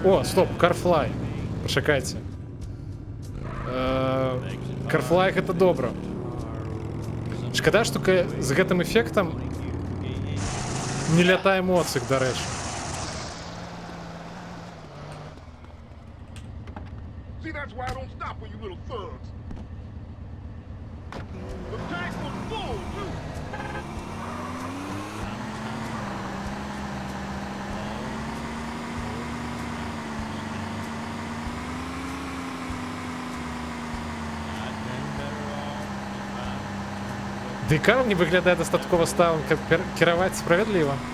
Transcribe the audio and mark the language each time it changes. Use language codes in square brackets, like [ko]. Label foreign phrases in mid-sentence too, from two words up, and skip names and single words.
[be] О, стоп, Carfly. Пачакайце. Carfly гэта добра. Шкада, што з гэтым эфектам не лятае моцик, дарэчы. [en] See, that's why I don't stop for you little thugs. The tank was full, too. [be] Декар не выглядае дастаткова сталым, каб кіраваць справядліва.